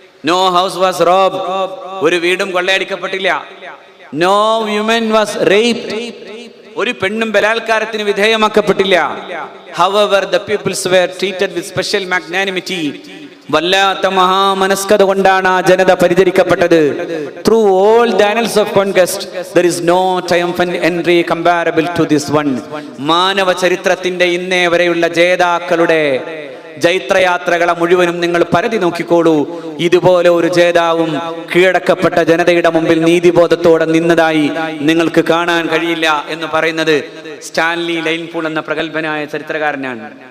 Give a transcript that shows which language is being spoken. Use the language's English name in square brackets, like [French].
[English] no house was robbed, [Malayalam] ഒരു വീടും കൊള്ളയടിക്കപ്പെട്ടില്ല. [English] no women was raped, [Malayalam] ഒരു പെണ്ണും ബലാത്കാരത്തിന് വിധേയമാക്കപ്പെട്ടില്ല. [English] however the peoples were treated with special magnanimity, [Malayalam] വല്ലാത്ത മഹാമനസ്കത കൊണ്ടാണ് ആ ജനത പരിചരിക്കപ്പെട്ടത്. [English] Through all the annals of conquest there is no triumphant entry comparable to this one. [Malayalam] മാനവ ചരിത്രത്തിന്റെ ഇന്നേ വരെയുള്ള ജേതാക്കളുടെ ജൈത്രയാത്രകളെ മുഴുവനും നിങ്ങൾ പരതി നോക്കിക്കോളൂ. ഇതുപോലെ ഒരു ജേതാവും കീഴടക്കപ്പെട്ട ജനതയുടെ മുമ്പിൽ നീതിബോധത്തോടെ നിന്നതായി നിങ്ങൾക്ക് കാണാൻ കഴിയില്ല എന്ന് പറയുന്നത് സ്റ്റാൻലി ലൈൻപൂൾ എന്ന പ്രഗത്ഭനായ ചരിത്രകാരനാണ്.